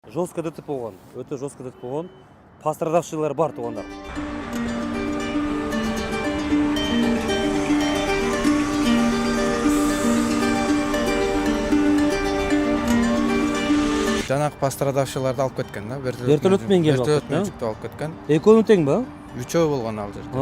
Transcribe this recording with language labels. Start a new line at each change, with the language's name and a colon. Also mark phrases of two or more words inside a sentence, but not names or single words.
Russian: Жестко ДТП
Kazakh: болған, өте
Russian: жестко ДТП
Kazakh: болған. Пострадавшийлар бар туғандар. Жанагы пострадавшийларды алып кеткен да. Вертолетмен келип алып кеткен. Жүктү алып кеткен.
Kyrgyz: Экөөнү тең ба? Үчөө болгон ал жерде.